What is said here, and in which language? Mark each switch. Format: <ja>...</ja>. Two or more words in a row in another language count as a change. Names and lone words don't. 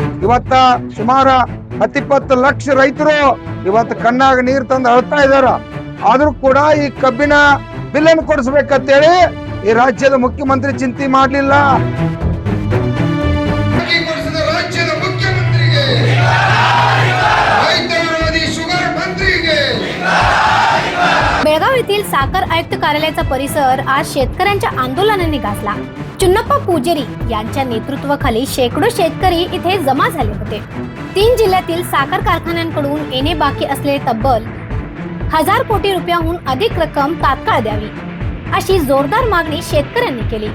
<kn>ಇವತ್ತ ಸುಮಾರು 10-20 ಲಕ್ಷ ರೈತರು ಇವತ್ತು ಕಣ್ಣಾಗ ನೀರು ತಂದು ಅಳ್ತಾ ಇದಾರ. ಆದ್ರೂ ಕೂಡ ಈ ಕಬ್ಬಿನ ಬಿಲ್ ಅನ್ನು ಕೊಡಿಸ್ಬೇಕಂತೇಳಿ ಈ ರಾಜ್ಯದ ಮುಖ್ಯಮಂತ್ರಿ ಚಿಂತೆ ಮಾಡ್ಲಿಲ್ಲ. ರಾಜ್ಯದ ಮುಖ್ಯಮಂತ್ರಿಗೆ, ರೈತ ವಿರೋಧಿ ಶುಗರ್ मंत्रीಗೆ.</kn> <mr>बेळगाव येथील साखर आयुक्त कार्यालयाचा परिसर आज शेतकऱ्यांच्या आंदोलनाने गाजला. चुन्नप्पा पुजेरी यांच्या नेतृत्वाखाली शेकडो शेतकरी इथे जमा झाले होते. 3 जिल्ह्यातील साखर कारखान्यांकडून येणे बाकी असलेले तब्बल 1000 कोटी रुपयांहून अधिक रक्कम तात्काळ द्यावी अशी जोरदार मागणी शेतकऱ्यांनी केली.</mr>